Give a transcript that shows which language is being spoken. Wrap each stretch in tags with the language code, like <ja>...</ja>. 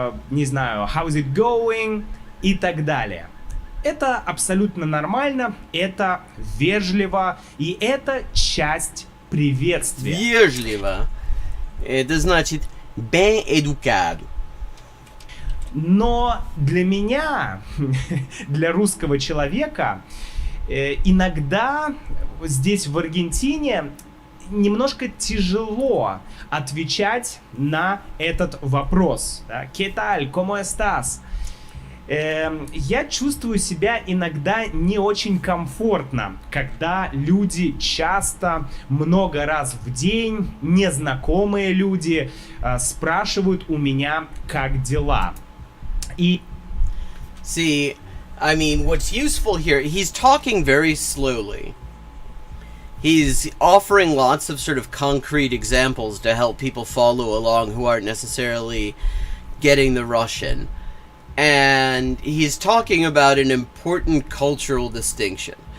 <ru>Не знаю,</ru> <en>how's it going?</en> <ru>И так далее. Это абсолютно нормально, это вежливо, и это часть приветствия. Вежливо. Это значит</ru> <pt>bem educado.</pt> <ru>Но для меня, для русского человека, иногда здесь в Аргентине немножко тяжело отвечать на этот вопрос. Да?</ru> <es>¿Qué tal? ¿Cómo estás?</es> <ru>Я чувствую себя иногда не очень комфортно, когда люди часто, много раз в день, незнакомые люди, спрашивают у меня, как дела. И...</ru> <en>See, I mean, what's useful here, he's talking very slowly. He's offering lots of sort of concrete examples to help people follow along who aren't necessarily getting the Russian. And he's talking about an important cultural distinction.</en>